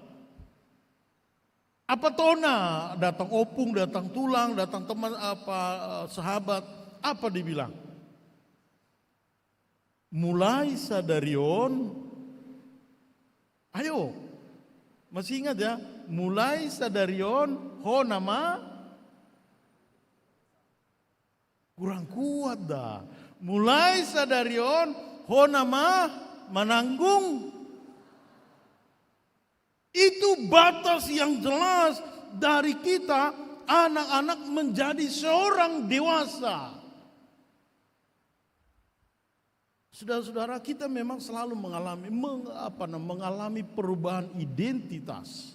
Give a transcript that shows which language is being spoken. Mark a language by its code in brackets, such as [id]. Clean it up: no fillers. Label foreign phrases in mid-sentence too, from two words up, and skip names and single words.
[bbc] Apa tona? [id] Datang opung, datang tulang, datang teman, sahabat. Apa dibilang? Mulai sadarion. Ayo. Masih ingat ya? [bbc] Mulai sadarion ho nama [id] kurang kuat [bbc] dah. Mulai sadarion ho nama menanggung. [id] Itu batas yang jelas dari kita anak-anak menjadi seorang dewasa. Saudara-saudara, kita memang selalu mengalami perubahan identitas.